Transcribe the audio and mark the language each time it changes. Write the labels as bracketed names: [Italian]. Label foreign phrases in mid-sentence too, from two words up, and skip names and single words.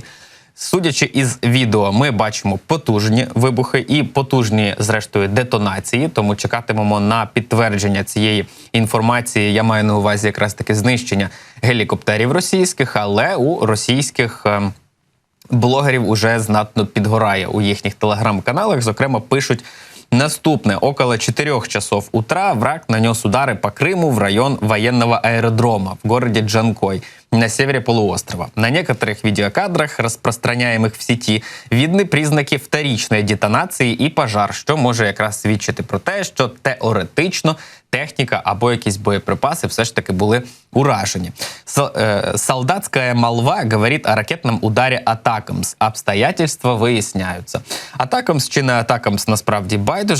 [Ukrainian] Судячи із відео, ми бачимо потужні вибухи і потужні, зрештою, детонації, тому чекатимемо на підтвердження цієї інформації. Я маю на увазі якраз таки знищення гелікоптерів російських, але у російських блогерів уже знатно підгорає у їхніх телеграм-каналах. Зокрема, пишуть наступне. [Russian] Около 4 часов утра враг нанес удары по Крыму в район военного аэродрома в городе Джанкой на севере полуострова. На некоторых видеокадрах, распространяемых в сеті, видны признаки [Ukrainian] вторичної детонації і пожар, що може якраз свідчити про те, що теоретично техніка або якісь боєприпаси все ж таки були уражені. Солдатська молва говорить о ракетному ударі «Атакамс». [Russian] Обстоятельства виясняються. [Ukrainian] «Атакамс» чи не «Атакамс» насправді байдуже.